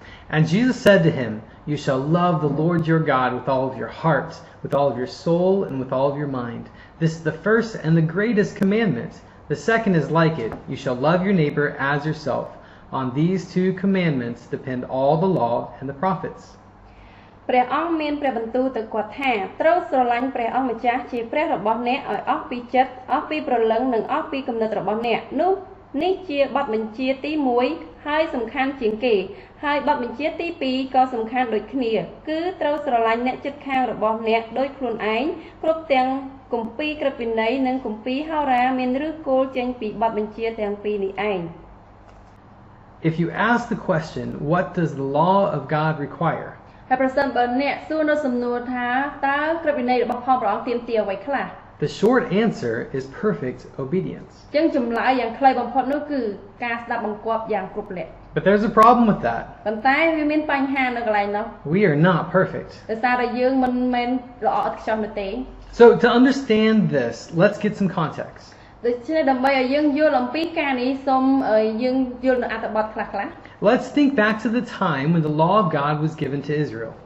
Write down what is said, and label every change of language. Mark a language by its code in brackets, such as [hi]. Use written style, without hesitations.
[en] And Jesus said to him, "You shall love the Lord your God with all of your heart, with all of your soul, and with all of your mind. This is the first and the greatest commandment. The second is like it. You shall love your neighbor as yourself. On these two commandments depend all the law and the prophets." [km] ព្រះអង្គមានព្រះបន្ទូលទៅគាត់ថាត្រូវស្រឡាញ់ព្រះអង្គម្ចាស់ជាព្រះរបស់អ្នកឲ្យអស់ពីចិត្តអស់ពីព្រលឹងនិងអស់ពីគំនិតរបស់អ្នកនោះនេះជាបទបញ្ជាទី1ហើយសំខាន់ជាងគេហើយបទបញ្ជាទី2ក៏សំខាន់ដូចគ្នាគឺត្រូវស្រឡាញ់អ្នកជិតខាងរបស់អ្នកដោយខ្លួនឯងគ្រប់ទាំងគម្ពីរក្រឹតវិន័យនិងគម្ពីរហោរាមានឫសគល់ចេញពីបទបញ្ជាទាំងពីរនេះឯង [en] If you ask the question, what does the law of God require? [km] ហើយប្រសិនបើអ្នកសួរនៅសំណួរថាតើក្រឹតវិន័យរបស់ផងព្រះអង្គទាមទារអ្វីខ្លះ [en] The short answer is perfect obedience. [km] ចឹងចម្លើយយ៉ាងខ្លីបំផុតនោះគឺការស្ដាប់បង្គាប់យ៉ាងគ្រប់លក្ខ [en] But there's a problem with that. [km] ប៉ុន្តែវាមានបញ្ហានៅកន្លែងនោះ [en] We are not perfect. [km] ដោយសារតែយើងមិនមែនល្អឥតខ្ចោះនោះទេ [en] So to understand this, let's get some context. [km] ដូច្នេះដើម្បីឲ្យយើងយល់អំពីការនេះសូមយើងយល់នៅអត្ថបទខ្លះៗ [en] Let's think back to the time when the law of God was given to Israel.